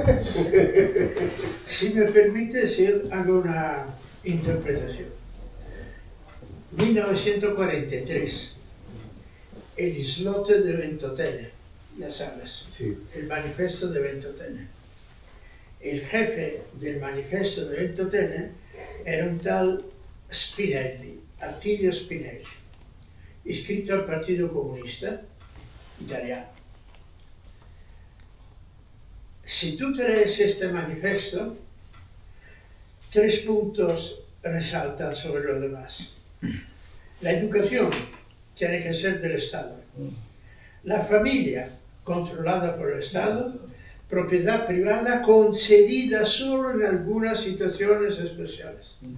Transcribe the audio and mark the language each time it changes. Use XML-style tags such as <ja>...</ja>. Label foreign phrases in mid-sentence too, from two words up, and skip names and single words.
<es>Si me permites, yo hago una interpretación. 1943, el islote de Ventotene, ya sabes, sí. El manifiesto de Ventotene. El jefe del manifiesto de Ventotene era un tal Spinelli, Attilio Spinelli,</es> <it>iscritto al Partito Comunista Italiano.</it> <es>Si tú te lees este manifiesto, 3 puntos resaltan sobre los demás. La educación tiene que ser del Estado. La familia, controlada por el Estado. Propiedad privada concedida solo en algunas situaciones especiales.</es>